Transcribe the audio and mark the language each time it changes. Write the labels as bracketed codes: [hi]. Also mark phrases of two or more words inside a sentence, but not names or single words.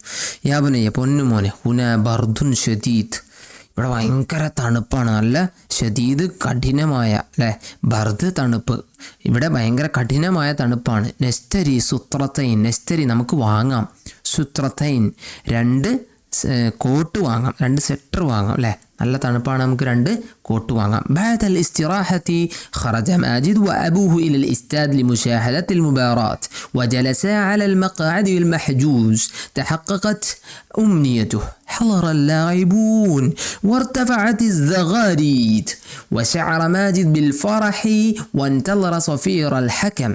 [ar] يا بنيّ [ml] പൊന്നുമോനെ, [ar] هنا برد شديد [ml] ഇവിടെ ഭയങ്കര തണുപ്പാണ്, നല്ല ഷദീദ് കഠിനമായ അല്ലേ, ബർദ് തണുപ്പ്, ഇവിടെ ഭയങ്കര കഠിനമായ തണുപ്പാണ്. [ar] نشتري سترتين, [ml] നെസ്തരി നമുക്ക് വാങ്ങാം, സുത്രത്തൈൻ 2 കോട്ട് വാങ്ങാം, 2 സ്വെറ്റർ വാങ്ങാം അല്ലേ, നല്ല തണുപ്പാണ്, നമുക്ക് 2 കോട്ട് വാങ്ങാം. [ar] بعد الاستراحة خرج ماجد وأبوه إلى الاستاد لمشاهدة المباراة وجلسا على المقاعد المحجوز. تحققت أمنيته، حضر اللاعبون وارتفعت الزغاريد وشعر ماجد بالفرح وانتظر صفير الحكم.